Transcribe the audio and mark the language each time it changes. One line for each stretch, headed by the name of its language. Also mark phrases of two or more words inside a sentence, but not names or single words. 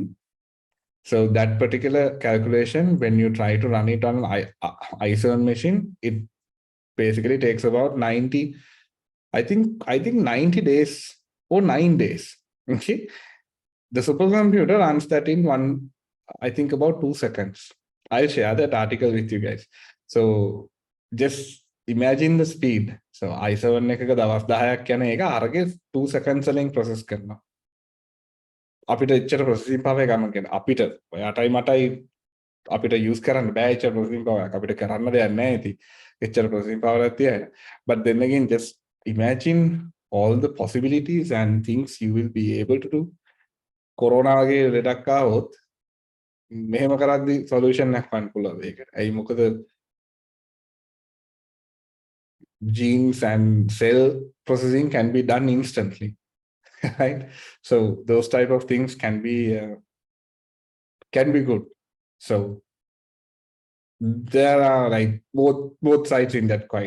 English: So that particular calculation, when you try to run it on an i7 machine, it basically takes about 90 I think 90 days or 9 days. Okay. The supercomputer runs that in I think about 2 seconds. I'll share that article with you guys. So just imagine the speed.
Sinhala: So i7 එකක දවස් 10ක් යන එක අරගේ 2 seconds වලින් process කරනවා. අපිට එච්චර
English: processing power
Sinhala: එකක් ගන්න කියන අපිට ඔයාටයි මටයි අපිට use කරන්න බෑ එච්චර
English: processing power
Sinhala: එකක්. අපිට කරන්න දෙයක් නැහැ ඉතින්. එච්චර
English: processing power
Sinhala: එකක් තියන.
English: But then again just imagine all the possibilities and things you will be able to do.
Sinhala: කොරෝනා වගේ ලෙඩක් ආවොත් මෙහෙම කරද්දි solution එකක් ගන්න පුළුවන් ඒකට. ඇයි මොකද
English: genes and cell processing can be done instantly. Right? So those type of things can be good. So there are like both sides in that coin.